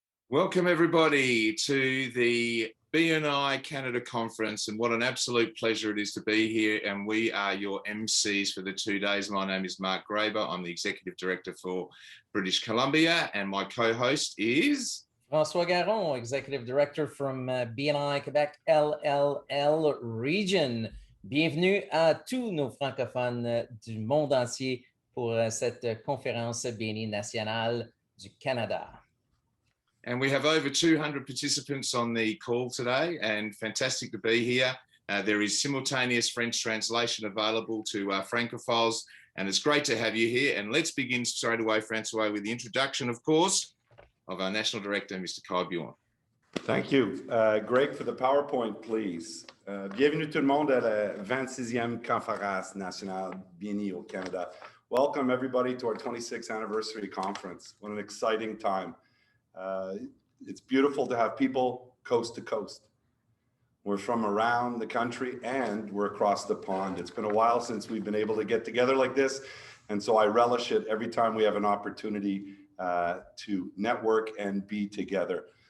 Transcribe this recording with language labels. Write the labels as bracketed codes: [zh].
[en] Welcome everybody to the BNI Canada conference, and what an absolute pleasure it is to be here. And we are your MCs for the 2 days. My name is Mark Graber. I'm the Executive Director for British Columbia, and my co-host is François Garon, Executive Director from BNI Quebec LLL Region. [fr] Bienvenue à tous nos francophones du monde entier pour cette conférence BNI nationale du Canada. [en] And we have over 200 participants on the call today, and fantastic to be here. There is simultaneous French translation available to Francophiles, and it's great to have you here. And let's begin straight away, Francois, with the introduction, of course, of our National Director, Mr. Kai Bjorn. Thank you. Greg, for the PowerPoint, please. [fr] Bienvenue tout le monde à la 26e conférence nationale BNI au Canada. [en] Welcome, everybody, to our 26th anniversary conference. What an exciting time. It's beautiful to have people coast to coast. We're from around the country and we're across the pond. It's been a while since we've been able to get together like this, and so I relish it every time we have an opportunity to network and be together.